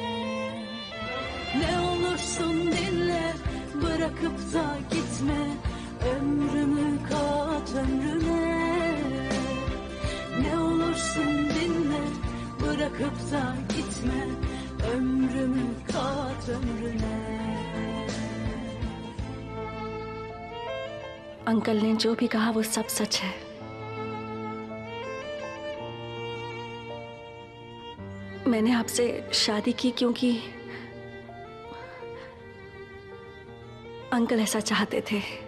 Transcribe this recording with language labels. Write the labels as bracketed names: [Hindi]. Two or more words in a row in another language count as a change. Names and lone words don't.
[Turkish] Ne olursun dinle, bırakıp da gitme. Ömrümü kat ömrüme. Ne olursun dinle, bırakıp da gitme. ömrümü kat ömrüne. [Hindi] अंकल ने जो भी कहा वो सब सच है। मैंने आपसे शादी की क्योंकि अंकल ऐसा चाहते थे।